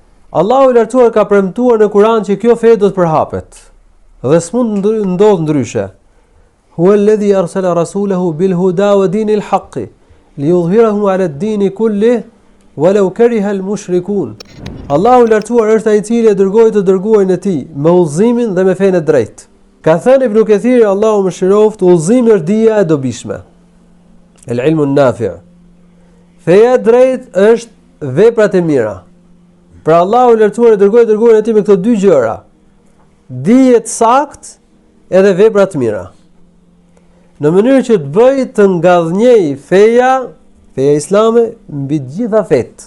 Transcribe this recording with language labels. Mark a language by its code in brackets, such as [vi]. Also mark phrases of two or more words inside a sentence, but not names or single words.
[sq] Allahu i lartësuar ka premtuar në Kur'an që kjo fe do të përhapet. Dhe s'mund ndodh ndryshe. [ar] هو الذي أرسل رسوله بالهدى ودين الحق ليظهره على الدين كله ولو كره المشركون. [sq] Allahu i lartësuar është ai i cili e dërgoi të dërguarin e tij me udhëzimin dhe me fenë e drejtë. Ka thënë Ibn Kathir, Allahu mëshiroft, udhëzimi është dija e dobishme. [ar] العلم النافع'. [sq] Feja e drejtë është veprat e mira. Pra Allahu i lartësuar e dërgoi dërguarin e tij me këto dy gjëra. Dije të saktë edhe vepra të mira. Në mënyrë që të bëj të ngadhnjej feja islame mbi të gjitha fetë.